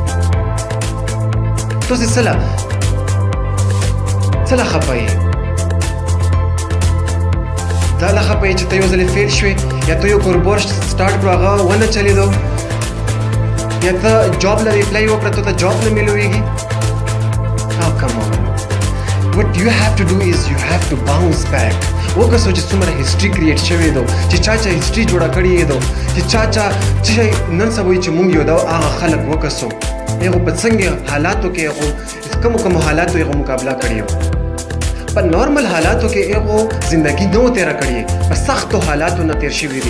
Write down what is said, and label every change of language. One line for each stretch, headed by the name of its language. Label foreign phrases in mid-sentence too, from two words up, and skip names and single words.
Pashto: تاسې څه له خفه یې؟ دا له خفه یې چې ته یو ځلې فیل شوې، یا ته یو کاروبار سټارټ کړو هغه ونه چلېدو، یا ته جاب له اپلای وکړه ته جاب نه میلوېږي.
English: Come on, what you have to do is you have to bounce back.
Pashto: وکړه چې څومره
English: history create
Pashto: شوی دو، چې چا هسټري جوړه کړې یې دو، چې چا نن سبا چې موږ یو دو هغه خلک وکړو هغو په څنګه حالاتو کې هغو کومو حالاتو هغو مقابله کړې وو. په نارمل حالاتو کې هغو زندګي نه و تېره کړې، په سختو حالاتو نه تېر شوي دي.